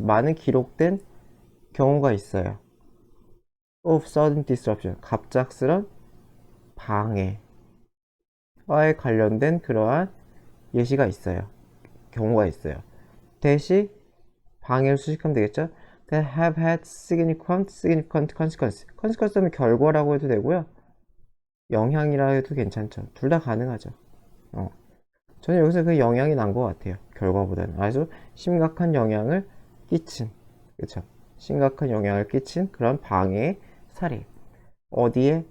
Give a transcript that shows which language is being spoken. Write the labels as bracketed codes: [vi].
[ko] 많은 기록된 경우가 있어요. [en] of sudden disruption. [ko] 갑작스런 방해와에 관련된 그러한 예시가 있어요. 경우가 있어요. 대시 방해를 수식하면 되겠죠? [en] That have had significant consequence. [ko] consequence는 결과라고 해도 되고요. 영향이라 해도 괜찮죠. 둘 다 가능하죠. 저는 여기서 그 영향이 난 것 같아요. 결과보다는. 아주 심각한 영향을 끼친, 그쵸? 심각한 영향을 끼친 그런 방해의 사례. 어디에?